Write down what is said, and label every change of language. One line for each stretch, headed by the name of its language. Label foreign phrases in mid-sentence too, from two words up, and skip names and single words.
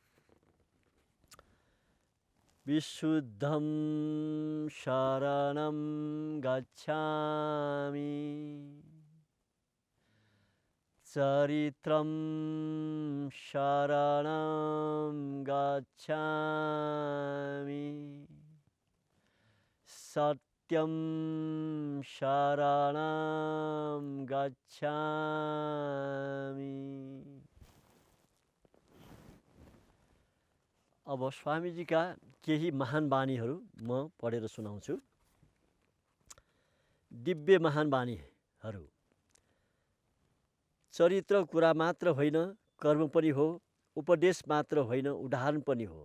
Sanskrit: विशुद्धं शरणं गच्छामि चरित्रं शरणं गच्छामि सत्यं शरणं गच्छामि।
Nepali: अब स्वामीजीका केही महान बानीहरू म पढेर सुनाउँछु। दिव्य महान बानीहरू चरित्र कुरा मात्र होइन, कर्म पनि हो, उपदेश मात्र होइन, उदाहरण पनि हो।